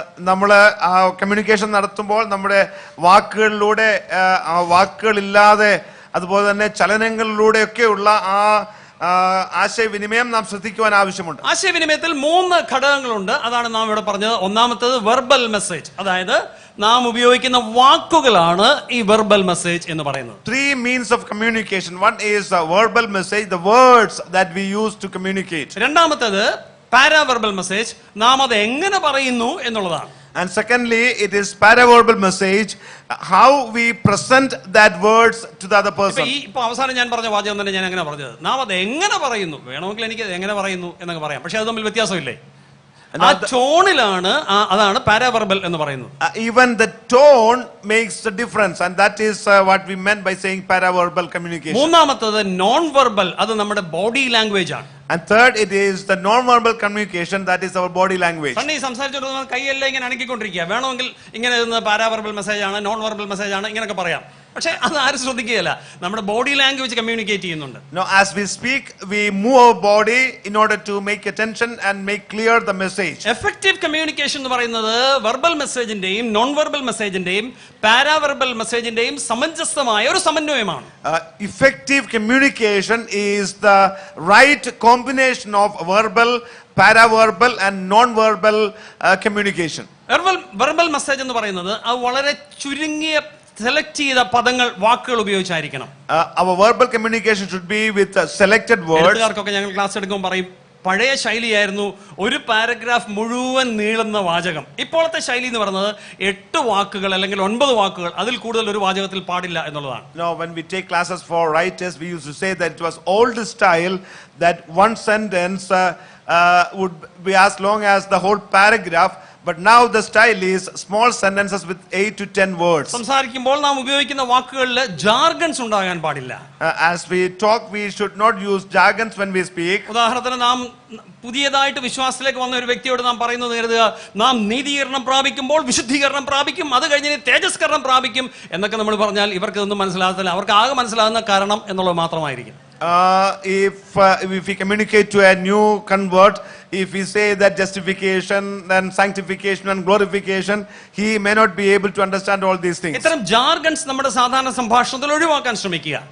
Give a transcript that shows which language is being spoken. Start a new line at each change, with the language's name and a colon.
Malayalam: നമ്മൾ കമ്മ്യൂണിക്കേഷൻ നടത്തുമ്പോൾ നമ്മുടെ വാക്കുകളിലൂടെ, വാക്കുകളില്ലാതെ അതുപോലെ തന്നെ ചലനങ്ങളിലൂടെയൊക്കെയുള്ള ആ ആശയവിനിമയം നാം ശ്രദ്ധിക്കുവാൻ ആവശ്യമുണ്ട്. ആശയവിനിമയത്തിൽ 3 ഘടകങ്ങളുണ്ട്. അതാണ് നാം ഇവിടെ പറഞ്ഞത്. ഒന്നാമത്തേത് വെർബൽ മെസ്സേജ്, അതായത് നാം ഉപയോഗിക്കുന്ന വാക്കുകളാണ് ഈ വെർബൽ മെസ്സേജ് എന്ന് പറയുന്നത്.
English: 3 means of communication. One is a verbal message, the words that we use to communicate.
Malayalam: രണ്ടാമത്തേത് പാരാവെർബൽ മെസ്സേജ്, നാം അത് എങ്ങനെ പറയുന്നു എന്നുള്ളതാണ്.
English: And secondly, it is paraverbal message, how we present that words to the other person.
Malayalam: ഇപ്പൊ അവസാനം ഞാൻ പറഞ്ഞ വാചകം തന്നെ ഞാൻ അങ്ങനെ പറഞ്ഞത്, നാം അത് എങ്ങനെ പറയുന്നു. വേണമെങ്കിൽ എനിക്ക് എങ്ങനെ പറയുന്നു എന്നൊക്കെ പറയാം, പക്ഷെ അത് തമ്മിൽ വ്യത്യാസമില്ലേ? ആ ടോണിലാണ്, അതാണ് പാരാവെർബൽ എന്ന് പറയുന്നത്.
English: Even the tone makes the difference, and that is what we meant by saying paraverbal communication.
Malayalam: മൂന്നാമത്തേത് നോൺ വെർബൽ, അത് നമ്മുടെ ബോഡി ലാംഗ്വേജ് ആണ്.
English: And third, it is the non-verbal communication, that is our body language.
Malayalam: Sunny സംസാരിച്ചുകൊണ്ടിരുന്ന കൈയെല്ലാം ഇങ്ങനെ അനക്കിക്കൊണ്ടിരിക്കുക. വേണമെങ്കിൽ ഇങ്ങനെ പാരാവെർബൽ message ആണ്, non verbal message ആണ്, ഇങ്ങനെയൊക്കെ പറയാം. പക്ഷെ അത് ആരും ശ്രദ്ധിക്കുകയല്ല. നമ്മുടെ ബോഡി ലാംഗ്വേജ് കമ്മ്യൂണിക്കേറ്റ് ചെയ്യുന്നുണ്ട്.
English: Now, as we speak, we move our body in order to make attention and make clear the message.
Malayalam: Effective communication എന്ന് പറയുന്നത് വെർബൽ മെസ്സേജിന്റെയും നോൺ വെർബൽ മെസ്സേജിന്റെയും പാരാവെർബൽ മെസ്സേജിന്റെയും സമഞ്ജസമായ ഒരു സമന്വയമാണ്.
English: Effective communication is the right combination of verbal, paraverbal and non-verbal communication.
Malayalam: Verbal message എന്ന് പറയുന്നത് അത് വളരെ ചുരുങ്ങിയ select ചെയ്ത പദങ്ങൾ, വാക്കുകൾ ഉപയോഗിച്ചായിരിക്കണം.
English: Our verbal communication should be with selected words.
Malayalam: എഴുത്തുകാർക്കൊക്കെ ഞങ്ങൾ ക്ലാസ് എടുക്കുമ്പോൾ പറയും, പഴയ ശൈലിയായിരുന്നു ഒരു പാരഗ്രാഫ് മുഴുവൻ നീളുന്ന വാചകം. ഇപ്പോഴത്തെ ശൈലി എന്ന് പറയുന്നത് 8 വാക്കുകൾ അല്ലെങ്കിൽ 9 വാക്കുകൾ, അതിൽ കൂടുതൽ ഒരു വാചകത്തിൽ പാടില്ല എന്നുള്ളതാണ്.
English: Now, when we take classes for writers, we used to say that it was old style that one sentence would be as long as the whole paragraph. But now the style is small sentences with 8 to 10 words.
Malayalam: സംസാരിക്കുമ്പോൾ നാം ഉപയോഗിക്കുന്ന വാക്കുകളിൽ jargons ഉണ്ടാകാൻ പാടില്ല.
English: As we talk, we should not use jargons when we speak.
Malayalam: ഉദാഹരണത്തിന് നാം പുതിയതായിട്ട് വിശ്വാസത്തിലേക്ക് വന്ന ഒരു വ്യക്തിയോട് നാം പറയുന്നത് കരുതുക, നാം നീതീകരണം പ്രാപിക്കുമ്പോൾ വിശുദ്ധീകരണം പ്രാപിക്കും, അത് കഴിഞ്ഞ് തേജസ്കരണം പ്രാപിക്കും എന്നൊക്കെ നമ്മൾ പറഞ്ഞാൽ ഇവർക്ക് ഇതൊന്നും മനസ്സിലാകത്തില്ല. അവർക്ക് ആകെ മനസ്സിലാകുന്ന കാരണം എന്നുള്ളത് മാത്രമായിരിക്കും.
English: If we communicate to a new convert, if we say that justification and sanctification and glorification, he may not be able to understand all these things.
Malayalam: ഇത്തരം ജാർഗൺസ് നമ്മുടെ സാധാരണ സംഭാഷണത്തിൽ ഒഴിവാക്കാൻ ശ്രമിക്കുക.